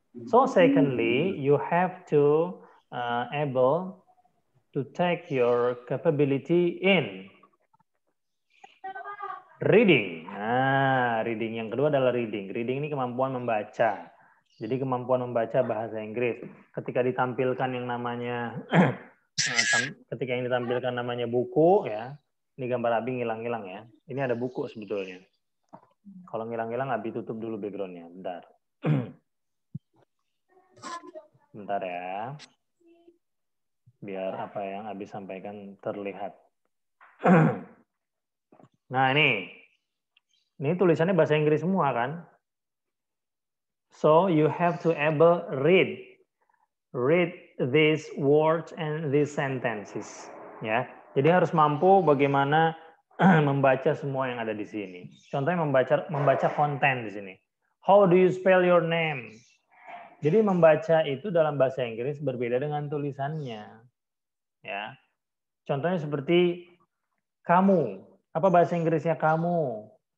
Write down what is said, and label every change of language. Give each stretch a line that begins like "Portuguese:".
English: So secondly, you have to able to take your capability in reading.
Indonesian: Nah, reading yang kedua adalah reading. Reading ini kemampuan membaca. Jadi kemampuan membaca bahasa Inggris. Ketika ditampilkan yang namanya buku, ya. Ini gambar Abi ngilang-ngilang ya. Ini ada buku sebetulnya. Kalau ngilang-ngilang Abi tutup dulu backgroundnya. Bentar. Bentar ya. Biar apa yang Abi sampaikan terlihat. Nah ini tulisannya bahasa Inggris semua kan.
English: So you have to able read these words and these sentences.
Indonesian: Ya, jadi harus mampu bagaimana membaca semua yang ada di sini. Contohnya membaca konten di sini.
English: How do you spell your name?
Indonesian: Jadi membaca itu dalam bahasa Inggris berbeda dengan tulisannya. Ya. Contohnya seperti kamu. Apa bahasa Inggrisnya kamu?